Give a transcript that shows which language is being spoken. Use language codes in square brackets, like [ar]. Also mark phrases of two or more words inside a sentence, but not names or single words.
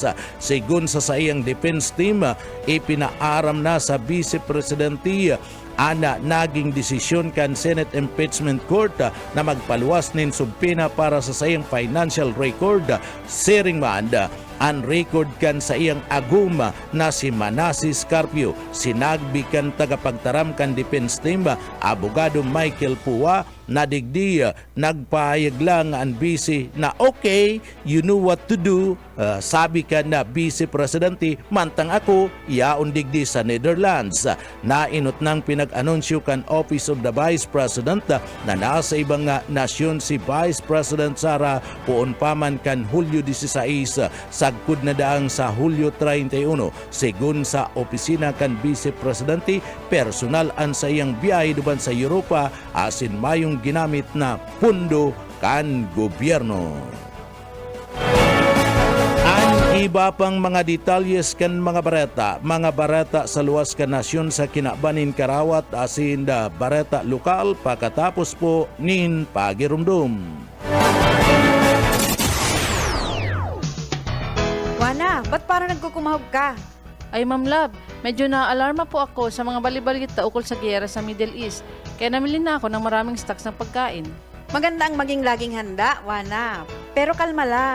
[bik] Sigun sa iyang defense team, ipinaaram na sa Vice Presidente ana naging desisyon kan Senate Impeachment Court na magpaluwas nin subpina para sa sayang financial record. Siring man ang record kan sa iyang agum na si Manasseh Carpio. Sinagbi kan tagapagtaram kan defense team, abogado Michael Pua, nadigdi nagpahayag lang ang BC na okay, [en] you know what to do. [bik] Sabi ka na Vice Presidente, mantang ako yaon digdi sa Netherlands. Nainot nang pinag-anunsyo kan Office of the Vice President na nasa ibang nasyon si Vice President Sara puon paman kan Hulyo 16 sagkod na daang sa Hulyo 31. Sigun sa opisina kan Vice Presidente, personal an sa iyang biyahe duban sa Europa asin mayong ginamit na pundo kan gobyerno. Ang iba pang mga detalyes kan mga barata sa luwas kan nasyon sa kinabanin karawat asin da barata lokal pagkatapos po nin pagirumdum. [tl] Wana, ba't parang nagkukumahog ka? Ay Ma'am Love, medyo na-alarma po ako sa mga balibalita ukol sa giyera sa Middle East. Kaya namili na ako ng maraming stocks ng pagkain. Maganda ang maging laging handa, Wana. Pero kalma lang.